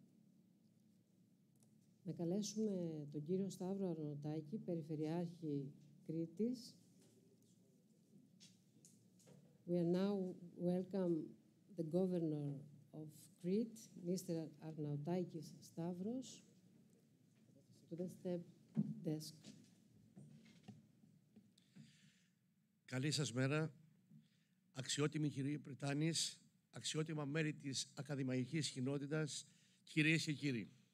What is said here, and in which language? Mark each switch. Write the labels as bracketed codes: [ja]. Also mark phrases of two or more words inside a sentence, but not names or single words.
[el] Να καλέσουμε τον κύριο Σταύρο Αρναουτάκη, Περιφερειάρχη Κρήτης. [en] We are now welcome the Governor of Crete, Mr. Arnautakis Stavros, to the step desk. [el] Καλή σας μέρα, αξιότιμοι κύριοι Πριτάνης, αξιότιμα μέλη της ακαδημαϊκής κοινότητας, κυρίες και κύριοι.